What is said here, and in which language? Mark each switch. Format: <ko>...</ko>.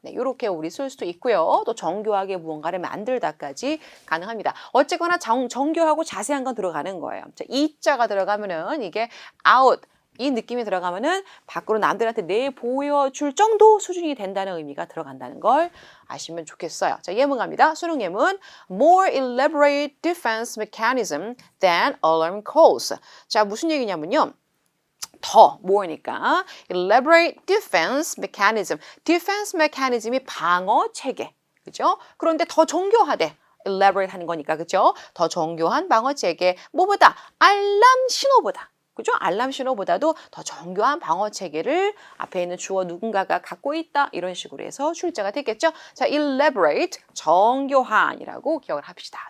<ko>네, 이렇게 우리 쓸 수도 있고요. 또 정교하게 무언가를 만들다까지 가능합니다. 어쨌거나 정교하고 자세한 건 들어가는 거예요. 자, 이자가 들어가면은 이게 out, 이 느낌이 들어가면은 밖으로 남들한테 내보여줄 정도 수준이 된다는 의미가 들어간다는 걸 아시면 좋겠어요. 자, 예문 갑니다. 수능 예문.</ko> <en>More elaborate defense mechanism than alarm calls.</en> <ko>자, 무슨 얘기냐면요. 더, more니까</ko> <en>elaborate defense mechanism.</en> <ko>defense mechanism이 방어 체계. 그죠? 그런데 더 정교하대. elaborate 하는 거니까, 그죠? 더 정교한 방어체계. 뭐보다? 알람 신호보다. 그죠? 알람 신호보다도 더 정교한 방어 체계를 앞에 있는 주어 누군가가 갖고 있다. 이런 식으로 해서 출제가 되겠죠? 자, elaborate, 정교한이라고 기억을 합시다.</ko>